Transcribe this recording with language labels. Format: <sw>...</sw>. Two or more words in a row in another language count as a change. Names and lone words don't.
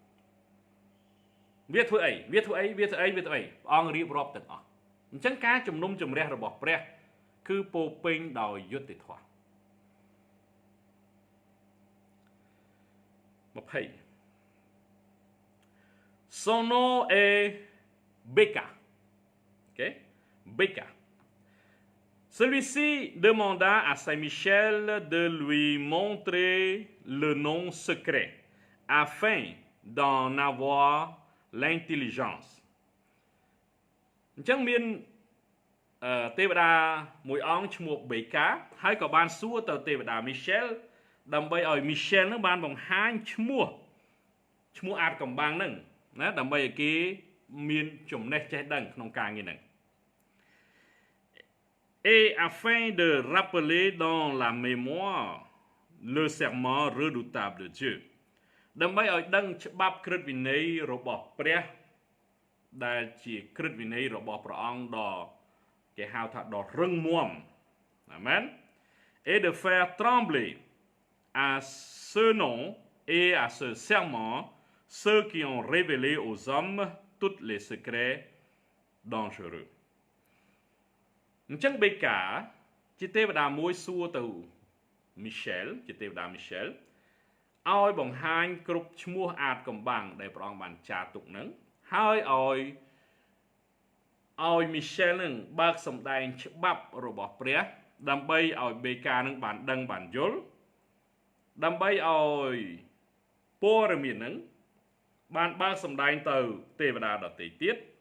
<km>វាធ្វើអីព្រះអង្គរៀបរាប់ទាំងអស់អញ្ចឹងការជំនុំជម្រះរបស់ព្រះគឺពោពេញដោយយុត្តិធម៌20</km> <fr>Son nom est Béka. OK? Béka. Celui-ci demanda à Saint-Michel de lui montrer le nom secret afin d'en avoir l'intelligence.</fr> <km>អញ្ចឹងមានទេវតាមួយអង្គឈ្មោះបេកាហើយក៏បានសួរទៅទេវតា Michel ដើម្បីឲ្យ Michel នឹងបានបង្ហាញឈ្មោះអាចកំបាំងនឹងណាដើម្បីឲ្យគេមានចំណេះចេះដឹងក្នុងការងារហ្នឹង</km> <fr>Et afin de rappeler dans la mémoire le serment redoutable de Dieu</fr> <km>ដើម្បីឲ្យដឹងច្បាប់ក្រឹតវិន័យរបស់ព្រះដែលជាក្រឹ តវិន័យរបស់ព្រះអង្គដ៏គេហៅថាដ៏រឹងមាំអាមែន</km> <fr>Et de faire trembler à ce nom et à ce serment ceux qui ont révélé aux hommes tous les secrets dangereux</fr> <km>អញ្ចឹងបេកាជាទេវតាមួយសួរទៅ Michel ជាទេវតា Michel ឲ្យបង្ហាញគ្រប់ឈ្មោះអាចកំបាំងដែលព្រះអង្គបានចារទុកនឹងហើយ ឲ្យ Michel នឹងបើកសម្ដែងច្បាប់របស់ព្រះដើម្បីឲ្យបេកានឹងបានដឹងបានយល់ដើម្បីឲ្យព័ត៌មាននឹងបានបើកសម្ដែងទៅទេវតាដទៃទៀត</km>